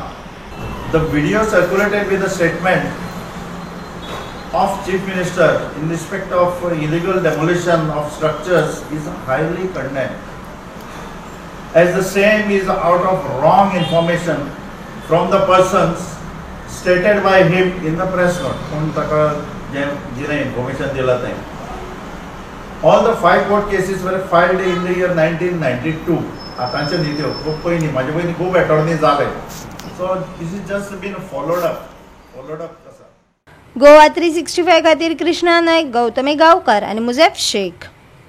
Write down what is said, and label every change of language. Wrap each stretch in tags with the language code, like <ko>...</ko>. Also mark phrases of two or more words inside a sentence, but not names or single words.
<en>The video circulated with the statement of Chief Minister in respect of illegal demolition of structures is highly condemned, as the same is out of wrong information from the persons stated by him in the press note.</en> <kok>जिने information दिला थंय.</kok> <en>All the 5 court cases were filed in the year 1992.</en> <kok>आतांचे न्ही त्यो, खूब पयलीं म्हाजे पयलीं खूब एटर्नी जाले.</kok> <en>So this is just been followed up कसा.</en> <kok>गोवा 365 खातीर कृष्णा नायक, गौतमी गांवकार आनी मुजेफ शेख।</kok>